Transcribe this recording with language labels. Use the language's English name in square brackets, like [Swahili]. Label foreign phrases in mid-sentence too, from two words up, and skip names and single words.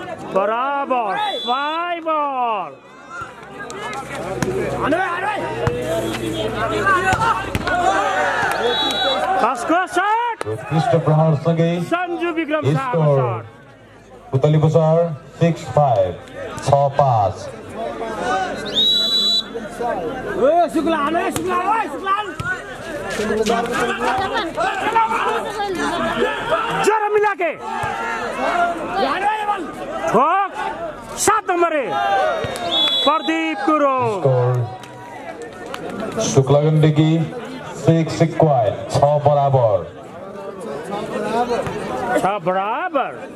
[Nepali] 5 ball कसको शट उत्कृष्ट प्रहार सँगै सञ्जु विक्रम शाहको स्कोर शट पुतली बजार 6-5 6-5 [Hindi] जरा मिला के ठोक 7 नंबर प्रदीप गुरु [Nepali] स्कोर शुक्ला गंडकी 6 equal 6 बराबर 6 बराबर